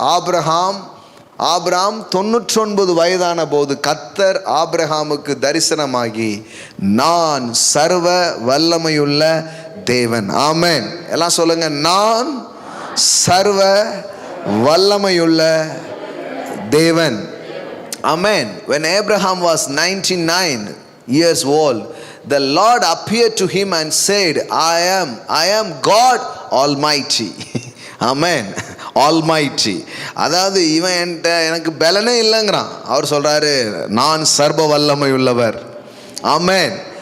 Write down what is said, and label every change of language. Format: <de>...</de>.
<ta>Abraham 99 வயதான போது கர்த்தர் ஆபிரகாமுக்கு தரிசனமாகி, நான் சர்வ வல்லமையுள்ள தேவன். ஆமென். எல்லாம் சொல்லுங்க, நான் சர்வ வல்லமையுள்ள தேவன்.</ta> <en>Amen. When Abraham was 99 years old, the Lord appeared to him and said, I am God Almighty. Amen. Almighty.</en> <ta>அதாவது இவன் எனக்கு பலனே இல்லைங்கிறான். அவர் சொல்றாரு, நான் சர்வ வல்லமை உள்ளவர். ஆமென்.</ta>